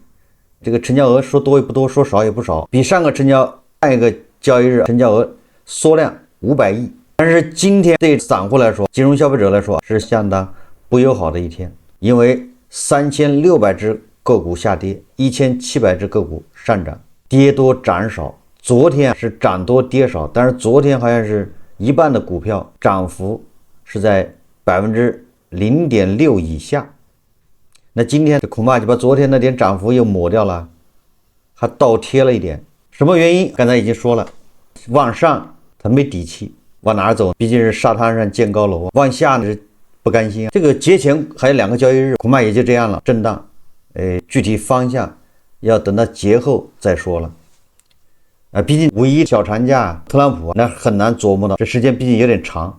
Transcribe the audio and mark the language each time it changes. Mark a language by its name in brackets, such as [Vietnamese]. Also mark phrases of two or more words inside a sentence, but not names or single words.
[Chinese] 這個成交額說多也不多，說少也不少，比上一個交易日成交額縮量500億。但是今天对散戶來說，金融消費者來說是相當不友好的一天，因为3600只个股下跌，1700只个股上涨，跌多涨少。昨天是涨多跌少，但是昨天好像是一半的股票涨幅是在 0.6% 以下。那今天恐怕就把昨天那点涨幅又抹掉了，還倒貼了一點。什麼原因？剛才已經說了，往上它沒底氣，往哪兒走？畢竟是沙灘上建高樓，往下呢是不甘心。這個節前還有2個交易日，恐怕也就這樣了，震盪。具體方向要等到節後再說了。畢竟五一小長假，特朗普那很難琢磨到，這時間畢竟有點長。